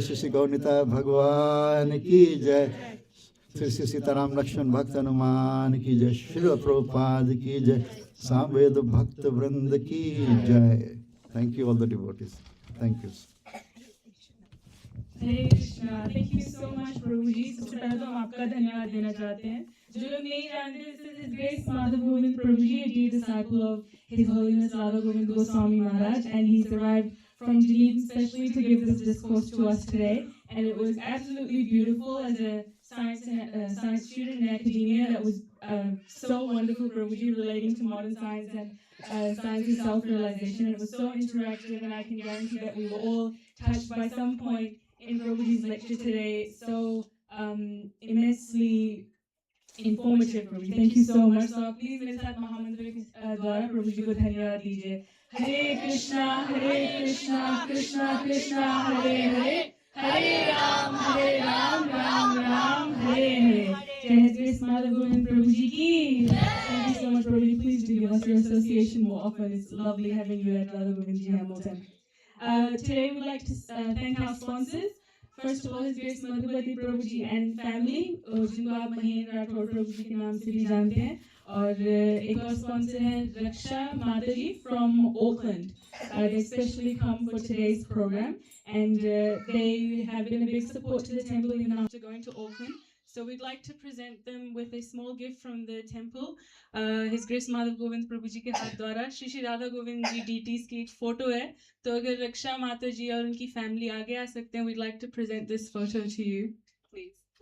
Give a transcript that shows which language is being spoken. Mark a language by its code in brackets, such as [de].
[hi] श्री श्री गौनिता भगवान की जय. श्री श्री सीताराम लक्ष्मण भक्त हनुमान की जय. श्री प्रभुपाद की जय. सामवेद भक्त वृंद की जय. [en] Thank you all the devotees. Thank you. Hare Krishna. Thank you so much प्रभु जी. [hi] सबसे पहले तो हम आपका धन्यवाद देना चाहते हैं. जो लोग नहीं जानते, [en] this is His Grace Madhava Govind Prabhu ji, a dear disciple of His Holiness Radha Govind Goswami Maharaj, and he's arrived from Dunedin specially to give this discourse to us today. And it was absolutely beautiful. As a science student in academia, that was so wonderful, Prabhuji, relating to modern science and science and self-realization. And it was so interactive, and I can guarantee that we were all touched by some point in Prabhuji's lecture today. So immensely informative, Prabhuji. Thank you so much. So please [hi] मेरे साथ महामंत्र के द्वारा प्रभुजी को धन्यवाद दीजिए. [sa] हरे कृष्णा कृष्णा कृष्णा हरे हरे, हरे Ram Ram Ram Hare Hare. [en] Jai His Grace Madhava Govind Prabhuji ki. Thank you so much, Prabhuji. Please do give us your association more often. It's lovely having you at Radha Govind Ji Hamilton. Today we'd like to thank our sponsors. First of all, His Grace Madhuvati Prabhuji and family, [hi] जिनको आप महेंद्र राठौर प्रभु जी के नाम से भी जानते हैं. और एक और स्पॉन्सर है रक्षा माता जी [en] from Auckland. They especially come for today's program, and they have been a big support to the temple even after going to Auckland. So we'd like to present them with a small gift from the temple. [hi] His Grace Madhava Govind Prabhu ji के हाथ द्वारा श्री श्री राधा गोविंद जी DTs की एक photo है. तो अगर रक्षा माता जी और उनकी फैमिली आगे आ सकते हैं, [en] we'd like to present this photo to you, please.